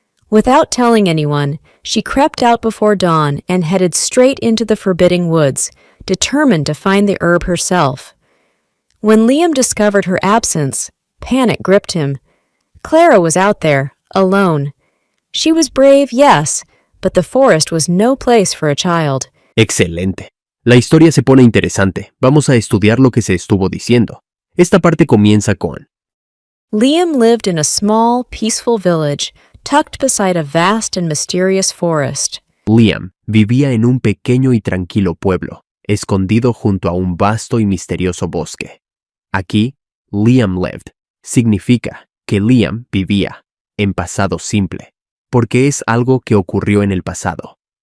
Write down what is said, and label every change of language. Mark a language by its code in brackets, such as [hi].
[en] Without telling anyone, she crept out before dawn and headed straight into the forbidding woods, determined to find the herb herself. When Liam discovered her absence, panic gripped him. Clara was out there, alone. She was brave, yes, but the forest was no place for a child. [es] Excelente. La historia se pone interesante. Vamos a estudiar lo que se estuvo diciendo. Esta parte comienza con: [en] Liam lived in a small, peaceful village tucked beside a vast and mysterious forest. [es] Liam vivía en un pequeño y tranquilo pueblo, escondido junto a un vasto y misterioso bosque. Aquí, Liam lived significa que Liam vivía en pasado simple, porque es algo que ocurrió en el pasado.